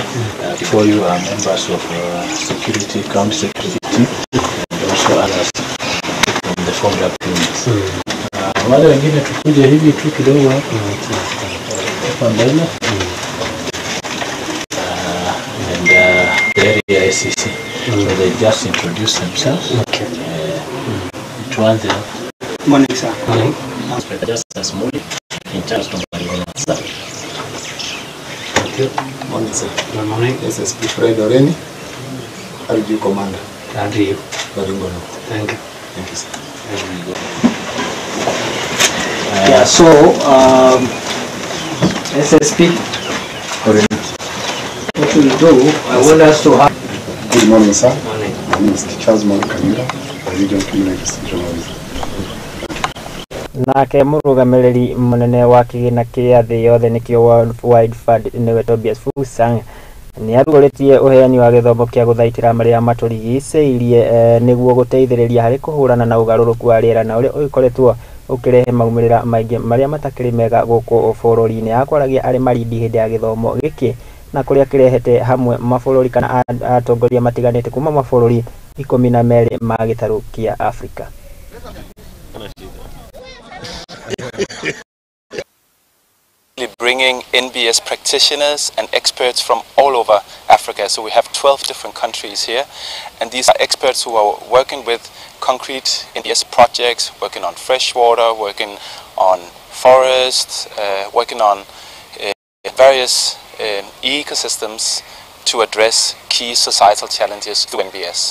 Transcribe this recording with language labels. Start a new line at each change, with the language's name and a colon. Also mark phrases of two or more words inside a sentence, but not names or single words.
English: Before you are members of security, county security team, and also others from the former units.
Swahili: Wale wengine tukuje hivi tu kidogo hapa mbele.
English: And the area ICC. So they just introduce themselves. Okay. Each one there. Morning, sir. Morning. Just as morning in terms of Morning, sir. Good morning. This is Fred Oreni, RG Commander. Thank you. Very good. Thank you. Thank you, sir. Yeah, so, SSP, what we'll do, I want us to have... Good morning, sir. Morning. My name is Charles Kamira, the Regional Criminal Investigation Officer.
Kikuyu: Nake mũrũgamĩrĩri mũnene wa kĩgĩna kĩa thĩ yothe nĩkĩo World Wide Fund nĩwe Tobias Fusang nĩ arugũrĩtie ũheani wa gĩthomo kĩa gũthaitĩra marĩa matũrigicĩirie nĩguo gũteithĩrĩria harĩ kũhũrana na ũgarũrũku wa rĩera na ũrĩa ũgĩkoretwo ũkĩrehe maumĩrĩra maingĩ marĩa matakĩrĩ mega gũkũ bũrũri-inĩ. Akwaragia arĩ marindi hĩndĩ ya gĩthomo gĩkĩ na kũrĩa kĩrehete hamwe mabũrũri kana atongoria matiganĩte kuma mabũrũri 12 ma gĩtarũ kĩa Afrika.
English: Bringing NBS practitioners and experts from all over Africa. So we have 12 different countries here, and these are experts who are working with concrete NBS projects, working on freshwater, working on forests, working on various ecosystems to address key societal challenges to NBS.